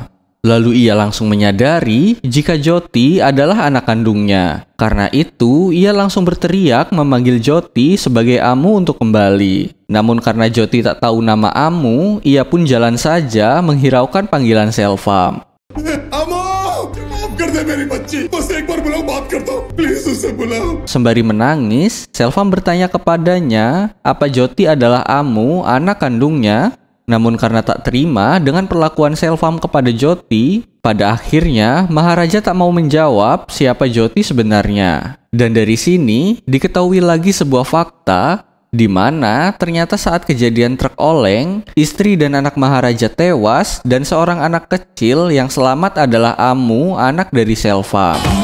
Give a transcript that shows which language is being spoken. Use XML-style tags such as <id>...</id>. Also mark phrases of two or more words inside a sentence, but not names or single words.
<id>Lalu ia langsung menyadari jika Jyoti adalah anak kandungnya. Karena itu, ia langsung berteriak memanggil Jyoti sebagai Amu untuk kembali. Namun karena Jyoti tak tahu nama Amu, ia pun jalan saja menghiraukan panggilan Selvam. Amu!</id> <hi>कर दे मेरी बच्ची, बस एक बार बुलाओ, बात करता हूँ, प्लीज उसे बुलाओ.</hi> <id>Sembari menangis, Selvam bertanya kepadanya apa Jyoti adalah Amu, anak kandungnya. Namun karena tak terima dengan perlakuan Selvam kepada Jyoti, pada akhirnya Maharaja tak mau menjawab siapa Jyoti sebenarnya. Dan dari sini diketahui lagi sebuah fakta di mana ternyata saat kejadian truk oleng, istri dan anak Maharaja tewas dan seorang anak kecil yang selamat adalah Amu, anak dari Selvam.</id>